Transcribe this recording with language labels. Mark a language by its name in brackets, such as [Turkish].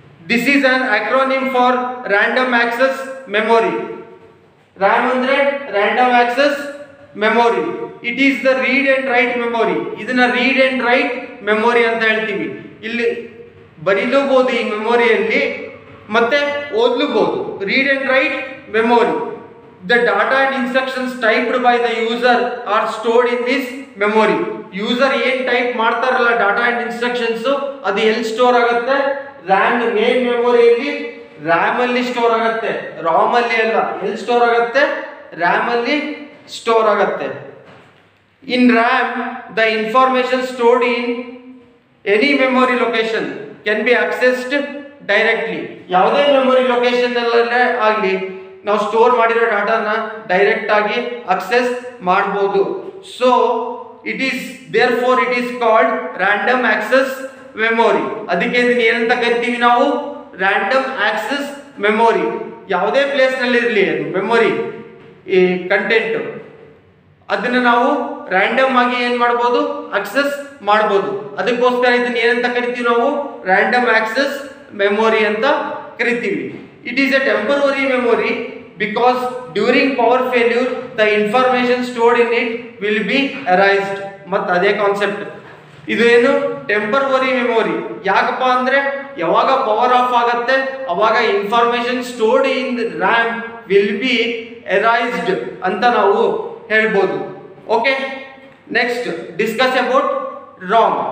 [English] This is an acronym for random access memory. RAM ಅಂದ್ರೆ random access memory. It is the read and write memory. [Kannada] ಇದನ್ನ read and write memory ಅಂತ ಹೇಳ್ತೀವಿ. ಇಲ್ಲಿ ಬರೀಲೂಬಹುದು ಈ ಮೆಮೊರಿಯಲ್ಲಿ, ಮತ್ತೆ ಓದ್ಲೂಬಹುದು. [English] Read and write memory. The data and instructions typed by the user are stored in this memory. [Kannada] User ಏನ್ type ಮಾಡ್ತಾರಲ್ಲ data and instructions, ಅದು ಎಲ್ಲಿ ಸ್ಟೋರ್ ಆಗುತ್ತೆ? ರ್ಯಾಮ್ ಮೇನ್ ಮೆಮೊರಿಯಲ್ಲಿ, ರ್ಯಾಮ್ ಅಲ್ಲಿ ಸ್ಟೋರ್ ಆಗುತ್ತೆ, ರಾಮ್ ಅಲ್ಲಿ ಅಲ್ಲ. ಎಲ್ಲಿ ಸ್ಟೋರ್ ಆಗುತ್ತೆ? ರ್ಯಾಮ್ ಅಲ್ಲಿ ಸ್ಟೋರ್ ಆಗುತ್ತೆ. [English] In RAM the information stored in any memory location can be accessed directly. [Kannada] ಯಾವುದೇ ಮೆಮೊರಿ ಲೊಕೇಶನ್ ಅಲ್ಲೇ ಆಗಲಿ ನಾವು ಸ್ಟೋರ್ ಮಾಡಿರೋ ಡಾಟಾನ ಡೈರೆಕ್ಟ್ ಆಗಿ ಅಕ್ಸೆಸ್ ಮಾಡಬಹುದು. [English] So it is therefore it is called random access memory. [Kannada] ಅದಕ್ಕೆ ಇದನ್ನ ಏನಂತ ಕರಿತೀವಿ ನಾವು? Random access memory. ಯಾವುದೇ ಪ್ಲೇಸ್ ನಲ್ಲಿ ಇರಲಿ ಅದು ಮೆಮೊರಿ ಈ ಕಂಟೆಂಟ್, ಅದನ್ನ ನಾವು ರ್ಯಾಂಡಮ್ ಆಗಿ ಏನ್ ಮಾಡಬಹುದು? ಅಕ್ಸೆಸ್ ಮಾಡಬಹುದು. ಅದಕ್ಕೋಸ್ಕರ ಇದನ್ನ ಏನಂತ ಕರಿತೀವಿ ನಾವು? ರ್ಯಾಂಡಮ್ ಆಕ್ಸೆಸ್ ಮೆಮೊರಿ ಅಂತ ಕರಿತೀವಿ. [English] It is a temporary memory because during power failure the information stored in it will be erased. [Kannada] ಮತ್ತು ಅದೇ ಕಾನ್ಸೆಪ್ಟ್ ಇದು ಏನು? Temporary memory. ಯಾಕಪ್ಪ ಅಂದ್ರೆ ಯಾವಾಗ ಪವರ್ ಆಫ್ ಆಗುತ್ತೆ ಅವಾಗ [English] information stored in RAM will be erased [Kannada] ಅಂತ ನಾವು ಹೇಳ್ಬೋದು. [English] Okay, next discuss about ROM.